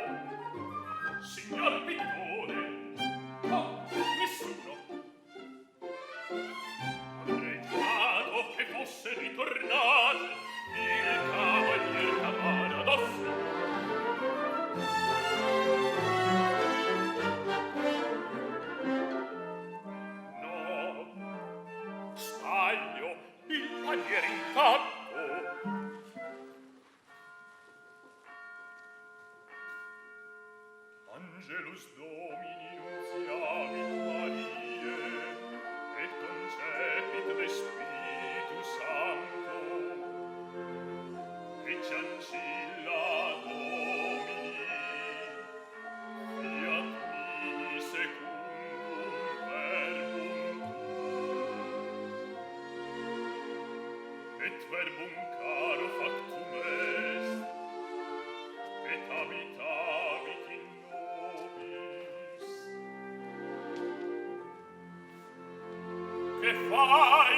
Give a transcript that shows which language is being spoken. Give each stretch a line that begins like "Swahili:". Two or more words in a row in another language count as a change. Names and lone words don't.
Italian: Signor Pittore, oh, nessuno avrei giurato che fosse ritornato il cavalier Cavarados. Il paniere intatto.
Latin: Angelus Domini nuntiavit Mariae, et concepit de Spiritu Sancto, et Ancilla Domini, fiat mihi secundum verbum et verbum caro factum est, et habitavit in nobis.
Italian: Che fai?